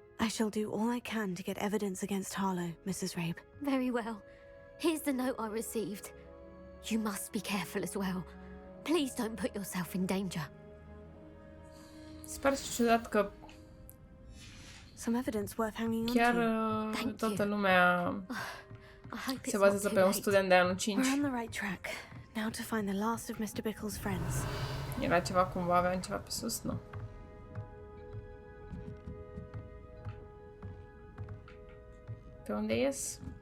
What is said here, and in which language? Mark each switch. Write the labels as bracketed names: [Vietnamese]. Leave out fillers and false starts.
[English] I shall do all I can to get evidence against Harlow, Mrs. Rabe. Very well. Here's the note I received. You must be careful as well. Please don't put yourself in danger. [Romanian] Sper ciudat că [English] Some evidence worth hanging on [Romanian] chiar [English] to. [Romanian] toată lumea se bazează pe un student de anul 5. [English] We're on the right track. Now to find the last of Mr. Bickle's friends. [Romanian] Era ceva cumva, aveam ceva pe sus, nu? Pe unde ies?